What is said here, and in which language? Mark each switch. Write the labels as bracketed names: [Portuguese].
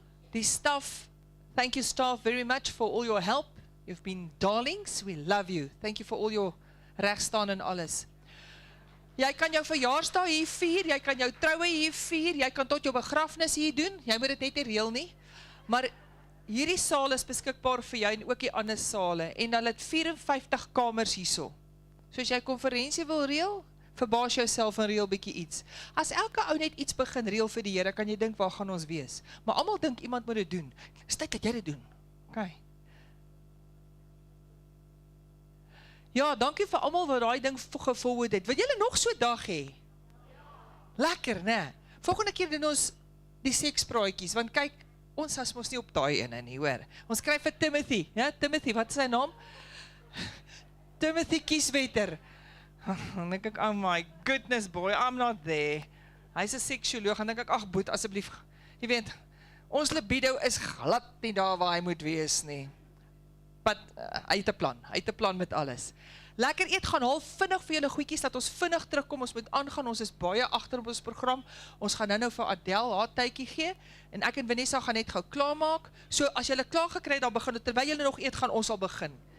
[English] Die staff, thank you staff very much for all your help. You've been darlings, we love you. Thank you for all your [Afrikaans] regstaan en alles. Jy kan jou verjaarsdag hier vier, jy kan jou troue hier vier, jy kan tot jou begrafnis hier doen, jy moet dit net nie reël nie. Maar hierdie saal is beskikbaar vir jou en ook die ander sale, en hulle het 54 kamers hierso. So as jy konferensie wil reël, verbaas jouself en reël bietjie iets. As elke ou net iets begin reël vir die Here, kan jy dink waar gaan ons wees. Maar almal dink iemand moet dit doen. Dis tyd dat jy dit doen. Okay. Ja, dankie vir almal wat daai ding gevolg het. Wil julle nog so 'n dag hê? Lekker, né? Volgende keer doen ons die sekspraatjies, want kyk, ons as mos nie op daai ene nie, hoor. Ons skryf vir Timothy, ja, Timothy, wat is sy naam? Timothy Kieswetter. Dan dink ek, [English] oh my goodness boy, I'm not there. [Afrikaans] Hy's 'n seksuoloog, en dink ek, ag boet, asseblief, jy weet, ons libido is glad nie daar waar hy moet wees nie. But, hy het 'n plan met alles. Lekker eet, gaan haal vinnig vir julle goedjies, dat ons vinnig terugkom, ons moet aangaan, ons is baie agter op ons program, ons gaan nou vir Adele haar tydjie gee, en ek en Vanessa gaan net gou klaarmaak, so as julle klaar gekry, dan begin het, terwyl julle nog eet, gaan ons al begin.